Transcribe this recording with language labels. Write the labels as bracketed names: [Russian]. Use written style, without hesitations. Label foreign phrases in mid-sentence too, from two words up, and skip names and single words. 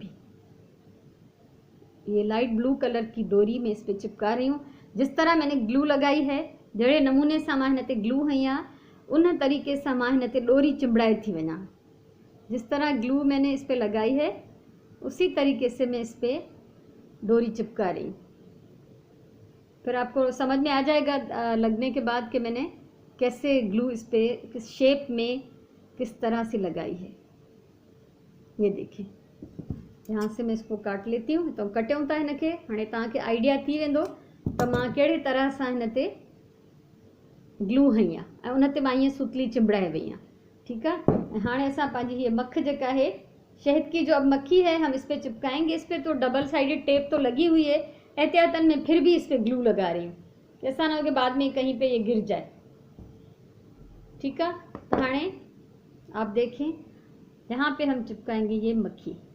[Hindi] अभी ये [English] light blue color [Hindi] की डोरी मैं इस पर चिपका रही हूँ। जिस तरह मैंने ग्लू लगाई है, [Sindhi] जहिड़े नमूने सां मां हिन ते ग्लू हई आहे, उन तरीक़े सां मां हिन ते डोरी चिंबड़ाए थी वञा। [Hindi] जिस तरह ग्लू मैंने इस पे लगाई है उसी तरीके से मैं इस पे डोरी चिपका रही हूँ। फिर आपको समझ में आ जाएगा लगने के बाद कि मैंने कैसे ग्लू इस पे किस शेप में किस तरह से लगाई है। ये देखिए, यहाँ से मैं इसको काट लेती हूँ। [Sindhi] तो कटियूं था हिनखे। हाणे तव्हांखे आइडिया थी वेंदो त मां कहिड़े तरह सां हिन ते ग्लू हई आहे ऐं उन ते मां ईअं सुतली चिंबड़ाए वई आहियां। [Hindi] ठीकु है। हाँ [Sindhi] असां पंहिंजी [Hindi] ये मक्ख जेका है शहद की जो अब मक्खी है हम इस पे चिपकाएंगे। इस पे तो [English] double sided tape [Hindi] तो लगी हुई है, एहतियातन मैं फिर भी इस पे ग्लू लगा रही हूँ कि ऐसा ना हो कि बाद में कहीं पे ये गिर जाए। ठीक है। तो हाँ आप देखें यहाँ पे हम चिपकाएंगे ये मक्खी।